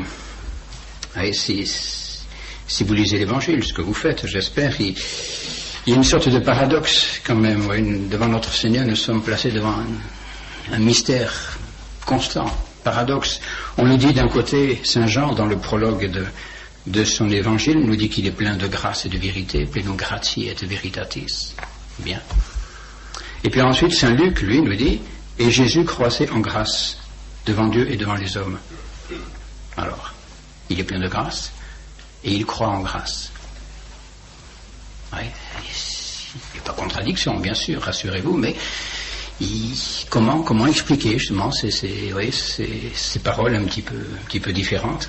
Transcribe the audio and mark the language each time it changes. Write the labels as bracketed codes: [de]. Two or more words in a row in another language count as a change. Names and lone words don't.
[fr] Et si vous lisez l'Évangile, ce que vous faites, j'espère, il y a une sorte de paradoxe quand même. Devant notre Seigneur, nous sommes placés devant un mystère constant, paradoxe. On nous dit d'un côté, Saint Jean, dans le prologue de son Évangile, nous dit qu'il est plein de grâce et de vérité, [la] plenum gratiae et veritatis. [fr] Bien. Et puis ensuite, Saint Luc, lui, nous dit, et Jésus croissait en grâce devant Dieu et devant les hommes. Alors, il est plein de grâce et il croit en grâce. Oui, il n'y a pas de contradiction, bien sûr, rassurez-vous, mais comment expliquer justement ces paroles un petit peu différentes.